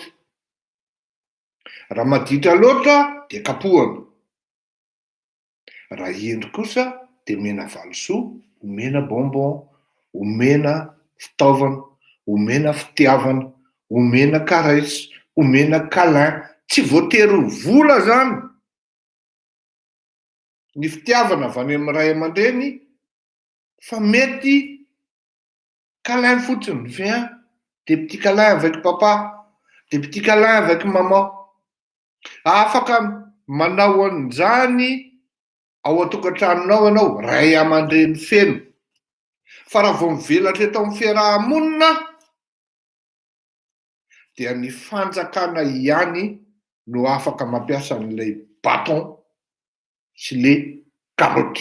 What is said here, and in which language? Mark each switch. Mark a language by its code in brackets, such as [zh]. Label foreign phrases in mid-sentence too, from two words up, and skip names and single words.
[mg] Raha maditra loatra dia kapohana, raha endry kosa dia omena valosoa, omena bonbon, omena fitaovana, omena fitiavana, omena caresse, omena câlin. Tsy voatery ho vola zany ny fitiavana avy any amin'ny ray aman-dreny, fa mety câlin fotsiny. [fr] Viens, des petits câlins avec papa, des petits câlins avec maman. [mg] Afaka manao an'izany ao an-tokantranonao ianao, ray aman-dreny feno. Fa raha vao mivelatra eto amin'ny fiarahamonina dia ny fanjakana ihany no afaka mampiasa an'ilay baton sy le karoty.